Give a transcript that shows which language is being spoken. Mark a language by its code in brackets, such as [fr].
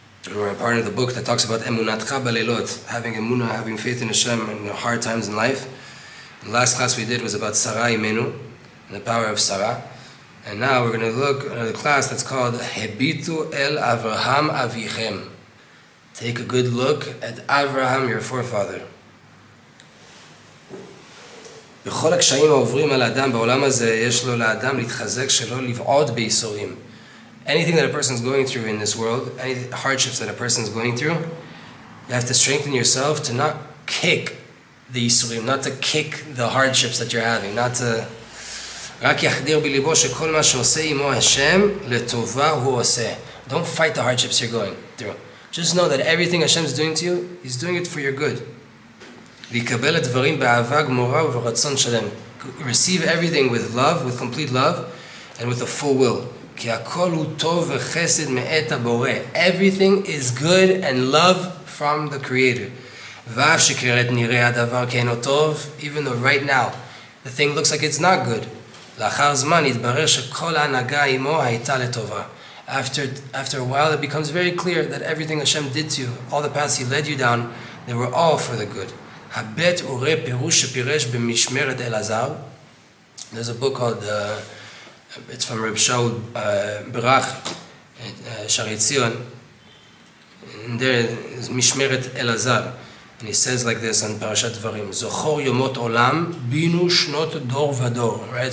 [en] We're a part of the book that talks about Emunatcha Balelot, having Emunah, having faith in Hashem in the hard times in life. The last class we did was about Sarah Imenu and the power of Sarah. And now we're going to look at a class that's called Hebitu El Avraham Avichem. Take a good look at Avraham, your forefather. [he] בכל הקשיים העוברים על האדם בעולם הזה, יש לו לאדם להתחזק שלא לבעוד בייסורים. [en] Anything that a person is going through in this world, any hardships that a person is going through, you have to strengthen yourself to not kick the yisurim, not to kick the hardships that you're having, not to... [he] רק יחדיר בליבו שכל מה שעושה עמו השם לטובה הוא עושה. [en] Don't fight the hardships you're going through. Just know that everything Hashem is doing to you, He's doing it for your good. [he] ויקבל את דברים באהבה גמורה וברצון שלם. [en] Receive everything with love, with complete love, and with a full will. [he] כי הכל הוא טוב וחסד מאת הבורא. [en] Everything is good and love from the Creator. [he] ואף שכרת נראה הדבר כאינו טוב, [en] even though right now the thing looks like it's not good. [he] לאחר זמן יתברר שכל ההנהגה עמו הייתה לטובה. [en] After a while it becomes very clear that everything Hashem did to you, all the paths He led you down, they were all for the good. [he] הבט וראה פירוש שפירש במשמרת אלעזר. [en] There's a book called, it's from Reb Shaul Barach, Shari Tzion, and there is משמרת אלעזר. And he says like this on Parashat Dvarim, [he] Zochor Yomot Olam, Binu Shnot Dor Vador. [en] Right?